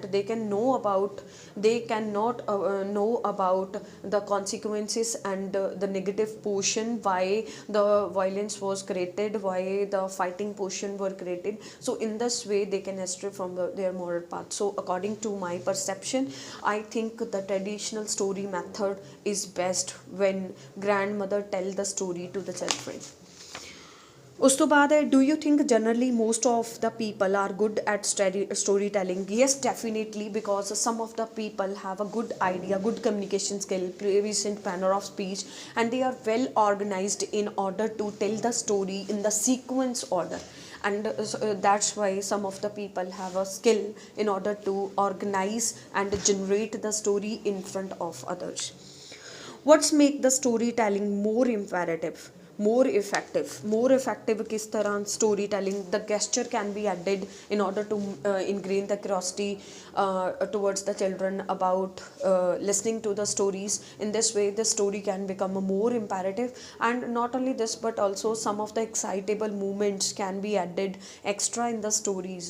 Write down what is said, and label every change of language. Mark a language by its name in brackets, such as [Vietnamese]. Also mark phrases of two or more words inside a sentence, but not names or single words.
[English] They can know about, they cannot know about the consequences and the negative portion, why the violence was created, why the fighting portion were created. So in this way they can astray from their moral path. So according to my perception, I think the traditional story method is best when grandmother tell the story to the children. [Punjabi] ਉਸ ਤੋਂ ਬਾਅਦ ਹੈ, [English] do you think generally most of the people are good at story telling? yes, definitely, because some of the people have a good idea, good communication skill, present manner of speech, and they are well organized in order to tell the story in the sequence order. and that's why some of the people have a skill in order to organize and generate the story in front of others. What's make the storytelling more imperative, more effective [Hindi] किस तरह [English] storytelling the gesture can be added in order to ingrain the curiosity towards the children about listening to the stories. In this way the story can become more imperative, and not only this but also some of the excitable moments can be added extra in the stories.